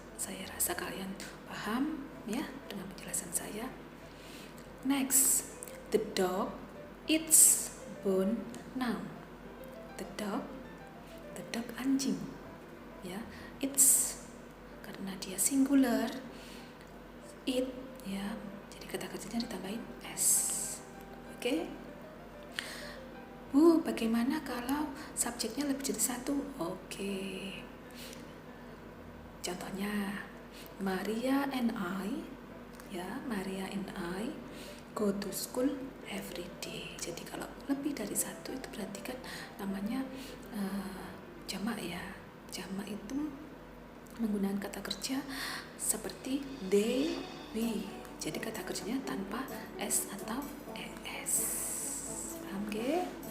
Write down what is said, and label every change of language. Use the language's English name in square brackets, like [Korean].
[Indonesian] Saya rasa kalian paham ya dengan penjelasan saya. [English] Next, the dog eats bone now. The dog [Indonesian] anjing, ya, eats karena dia singular, eat, ya, jadi kata kerjanya ditambahin s. Oke. Bu, bagaimana kalau subjeknya lebih dari satu? Oke. [English] Contohnya, Maria and I go to school every day. [Indonesian] Jadi kalau lebih dari satu itu berarti kan namanya jamak ya. Jamak itu menggunakan kata kerja seperti they, we. Jadi kata kerjanya tanpa s atau es. Paham ke?